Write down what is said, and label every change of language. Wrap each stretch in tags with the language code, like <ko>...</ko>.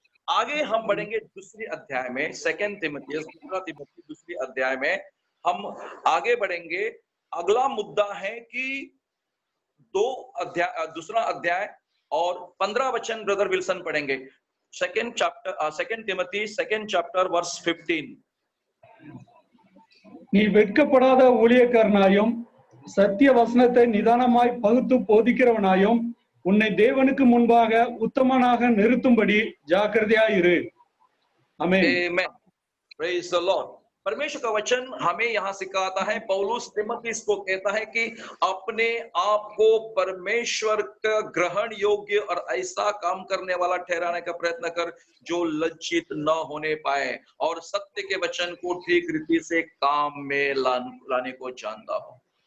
<hi>आगे हम बढ़ेंगे दूसरी अध्याय में, सेकंड तिमोथी दूसरी अध्याय में हम आगे बढ़ेंगे। अगला मुद्दा है कि दूसरा अध्याय और 15 वचन ब्रदर विल्सन पढ़ेंगे।</hi> <en>Second Timothy second chapter verse 15।</en> <ta>நீ வெட்கப்படாத ஊழியக்காரனாயும் சத்திய வசனத்தை நிதானமாய் பகுத்து போதிக்கிறவனாயும் உன்னை தேவனுக்கு முன்பாக உத்தமனாக நிறுத்தும்படி ஜாக்கிரதையாயிரு। आमीन।</ta> <en>Praise the Lord.</en> <hi>परमेश्वर का वचन हमें यहाँ सिखाता है, पौलुस तिमोथी को कहता है कि अपने आप को परमेश्वर का ग्रहण योग्य और ऐसा काम करने वाला ठहराने का प्रयत्न कर जो लज्जित न होने पाए और सत्य के वचन को ठीक रीति से काम में लाने को जानता हो।</hi>